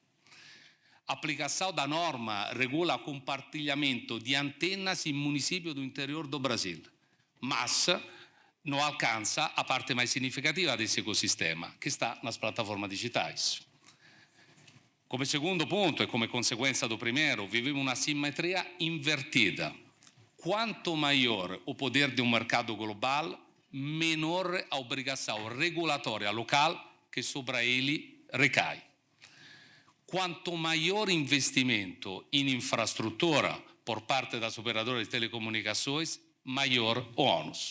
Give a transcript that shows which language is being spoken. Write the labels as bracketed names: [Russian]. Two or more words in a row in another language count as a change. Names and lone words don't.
[Portuguese] A aplicação da norma regula o compartilhamento de antenas em municípios do interior do Brasil, mas não alcança a parte mais significativa desse ecossistema, que está nas plataformas digitais. Come segundo ponto, e come conseguenza do primeiro, vivemos uma simetria invertida. Quanto maior o poder de um mercado global, menor a obrigação regulatória local que sobre ele recai. Quanto maior investimento em infraestrutura por parte das operadoras de telecomunicações, maior o ônus.